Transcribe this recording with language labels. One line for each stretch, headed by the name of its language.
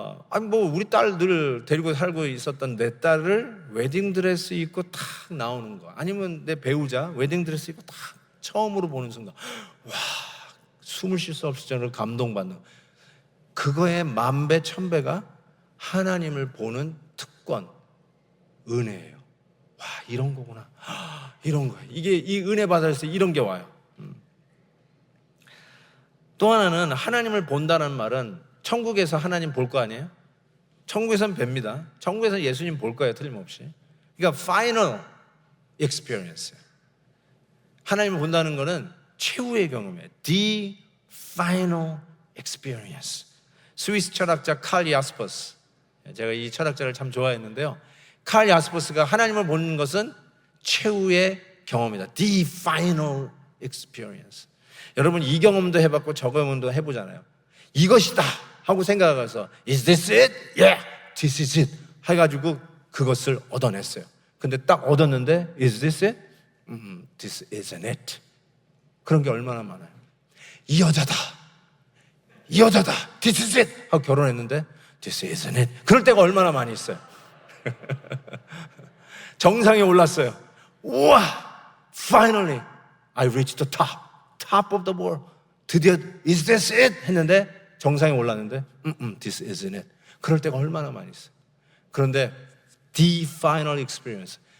Korean: 아니 뭐 우리 딸 늘 데리고 살고 있었던 내 딸을 웨딩드레스 입고 탁 나오는 거, 아니면 내 배우자 웨딩드레스 입고 탁 처음으로 보는 순간 와, 숨을 쉴 수 없을 정도로 감동받는, 그거의 1000배 1000배가 하나님을 보는 특권, 은혜예요. 와, 이런 거구나. 이런 거예요. 이게 이 은혜 받아서 이런 게 와요. 또 하나는 하나님을 본다는 말은 천국에서 하나님 볼 거 아니에요? 천국에서는 뵙니다. 천국에서 예수님 볼 거예요, 틀림없이. 그러니까
English: final experience.
Korean: 하나님을 본다는 거는 최후의 경험이에요.
English: The final experience.
Korean: 스위스 철학자 칼 야스퍼스. 제가 이 철학자를 참 좋아했는데요. 칼 야스퍼스가 하나님을 보는 것은 최후의 경험이다.
English: The final experience.
Korean: 여러분 이 경험도 해봤고 저 경험도 해보잖아요. 이것이다 하고 생각해서
English: Is this it? Yeah, this is it
Korean: 해가지고 그것을 얻어냈어요. 근데 딱 얻었는데
English: Is this it? This isn't it.
Korean: 그런 게 얼마나 많아요. 이 여자다, 이 여자다,
English: This is it
Korean: 하고 결혼했는데
English: This isn't it.
Korean: 그럴 때가 얼마나 많이 있어요. 정상에 올랐어요. 우와,
English: finally I reached the top of the world.
Korean: 드디어
English: is this it?
Korean: 했는데 정상에 올랐는데
English: this isn't it.
Korean: 그럴 때가 얼마나 많이 있어요. 그런데
English: the final experience.